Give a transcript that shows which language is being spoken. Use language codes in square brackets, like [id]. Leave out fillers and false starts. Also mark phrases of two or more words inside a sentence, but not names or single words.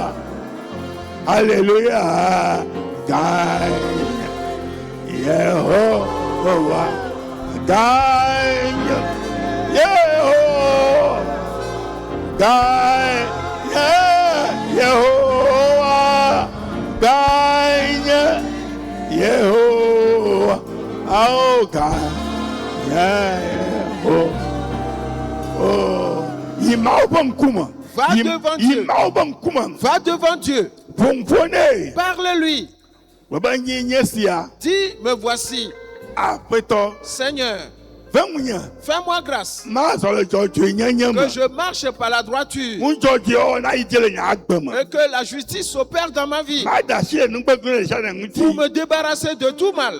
[ee] Hallelujah, Ganya Yehowa, Ganya Yehowa, Ganya Yehowa, Ganya Yehowa, [en] Oh God. Yeah. Oh. Oh. [fr] Va devant Dieu. Va devant Dieu. Parle-lui. Dis, me voici. Seigneur, fais-moi grâce que je marche par la droiture et que la justice s'opère dans ma vie pour me débarrasser de tout mal.